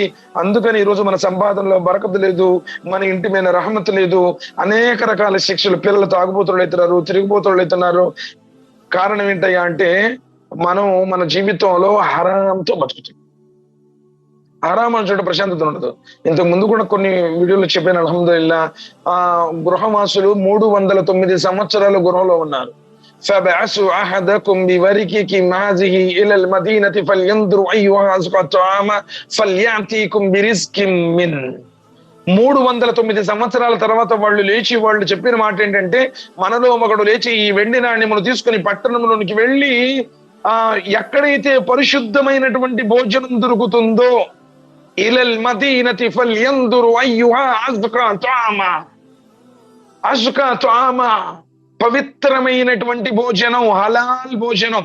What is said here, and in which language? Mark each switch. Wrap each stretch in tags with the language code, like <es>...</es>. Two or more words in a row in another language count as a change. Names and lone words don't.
<te>అందుకని ఈరోజు మన సంపాదనలో బరకతు లేదు, మన ఇంటి మీద రహమత్ లేదు, అనేక రకాల శిక్షలు, పిల్లలు తాగుబోతులు అవుతున్నారు, తిరిగిపోతులు అవుతున్నారు. కారణం ఏంటయ్యా అంటే మనం మన జీవితంలో హరాంతో బతుకుతాం. హరాం అంటే ప్రశాంతత ఉండదు. ఇంతకు ముందు కూడా కొన్ని వీడియోలు చెప్పాను, అల్హమ్దులిల్లా. గృహవాసులు 309 సంవత్సరాలు గృహంలో ఉన్నారు.</te> <ar>فَبَعَثُوا أَحَدَكُمْ بِوَرِكِكِ هَٰذِهِ إِلَى الْمَدِينَةِ فَلْيَنظُرْ أَيُّهَا أَزْكَى طَعَامًا فَلْيَأْتِيكُمْ بِرِزْقٍ مِّنْهُ.</ar> <te>309 సంవత్సరాల తర్వాత వాళ్ళు చెప్పిన మాట ఏంటంటే, మనలో ఒకడు లేచి ఈ వెండి నాణ్యమును తీసుకుని పట్టణంలోనికి వెళ్ళి ఎక్కడైతే పరిశుద్ధమైనటువంటి భోజనం దొరుకుతుందో,</te> <ar>إلى المدينة فلينظر أيها أزكى طعاما، أزكى طعاما,</ar> <te>పవిత్రమైనటువంటి భోజనం, హలాల్ భోజనం.</te>